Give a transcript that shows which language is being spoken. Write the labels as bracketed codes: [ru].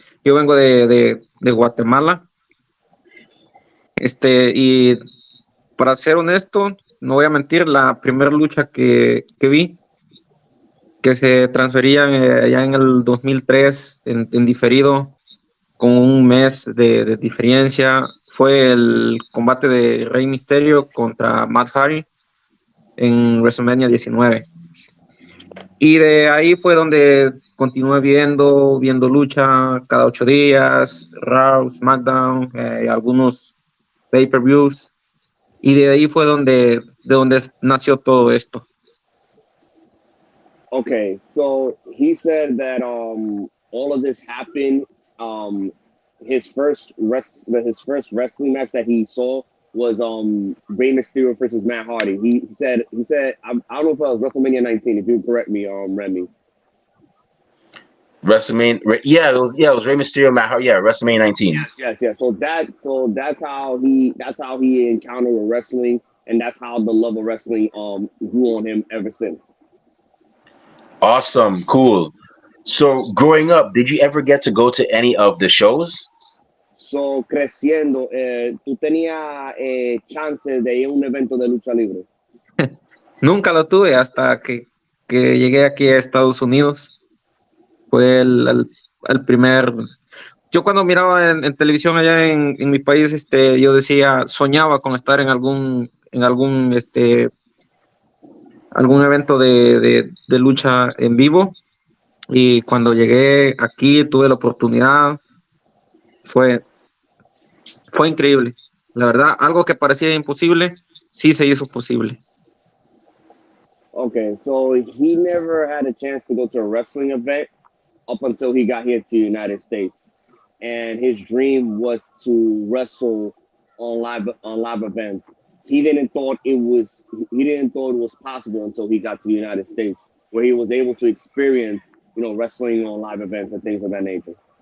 [es] Yo vengo de Guatemala, y para ser honesto, no voy a mentir, la primera lucha que vi, que se transfería ya en el 2003 en diferido, con un mes de diferencia, fue el combate de Rey Mysterio contra Matt Hardy en WrestleMania 19. Y de ahí fue donde continué viendo lucha cada 8 días, Raw, SmackDown, algunos pay-per-views. Y de ahí fue de donde nació todo esto. [en] Okay, so he said that all of this happened. His first wrestling match that he saw was Rey Mysterio versus Matt Hardy. He said I don't know if it was WrestleMania 19. If you correct me, Remy. WrestleMania. Yeah, it was Rey Mysterio, Matt Hardy. Yeah, WrestleMania 19. Yes. So that's how he encountered with wrestling, and that's how the love of wrestling grew on him ever since. Awesome, cool. So growing up, did you ever get to go to any of the shows? [es] So creciendo, tú tenías chances de ir a un evento de lucha libre. Nunca lo tuve hasta que llegué aquí a Estados Unidos. Fue el primer. Yo cuando miraba en televisión allá en mi país, yo decía, soñaba con estar algún evento de lucha en vivo. Y cuando llegué aquí, tuve la oportunidad, fue increíble. La verdad, algo que parecía imposible, sí se hizo posible. [en] Okay, so he never had a chance to go to a wrestling event up until he got here to the United States, and his dream was to wrestle on live events. He didn't thought it was possible until he got to the United States, where he was able to experience, wrestling on live events and things of that nature.